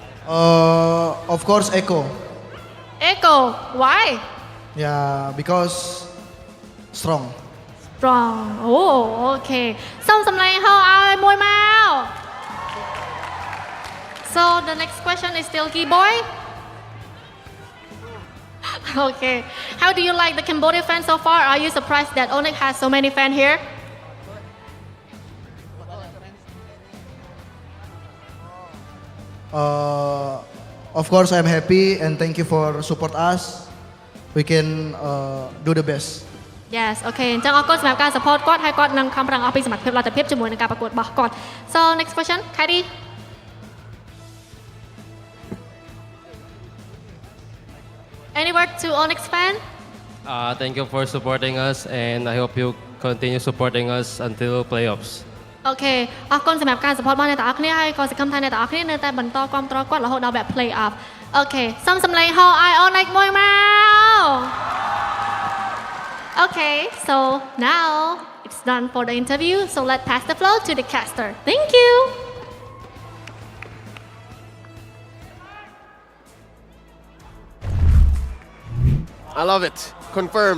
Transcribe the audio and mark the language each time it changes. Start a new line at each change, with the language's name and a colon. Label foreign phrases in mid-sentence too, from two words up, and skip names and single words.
English: Of course, Echo. Echo, why? Yeah, because strong. Strong. Oh, okay.
Khmer: សូមសម្លេងហោឲ្យមួយមក
English: So the next question is still Keyboy. Okay. How do you like the Cambodia fans so far? Are you surprised that ONIC has so many fans here? Of course, I'm happy and thank you for support us. We can do the best. Yes,
Khmer: okay. អញ្ចឹងអរគុណសម្រាប់ការ support គាត់ហើយគាត់នឹងខំប្រឹងអស់ពីសមត្ថភាពលទ្ធភាពជាមួយនឹងការប្រកួតរបស់គាត់
English: So next question,
Khmer: Kairi.
English: Any word to ONIC fan? Thank you for supporting us, and I hope you continue supporting us until playoffs.
Khmer: អូខេអរគុណសម្រាប់ការ support របស់អ្នកទាំងអស់គ្នាហើយក៏សង្ឃឹមថាអ្នកទាំងអស់គ្នានៅតែបន្តគាំទ្រគាត់រហូតដល់វគ្គ play off អូខេសូមសម្លេងហោឲ្យ ONIC មួយមក
English: Okay, so now it's done for the interview, so let's pass the floor to the caster. Thank you. I love it. Confirmed.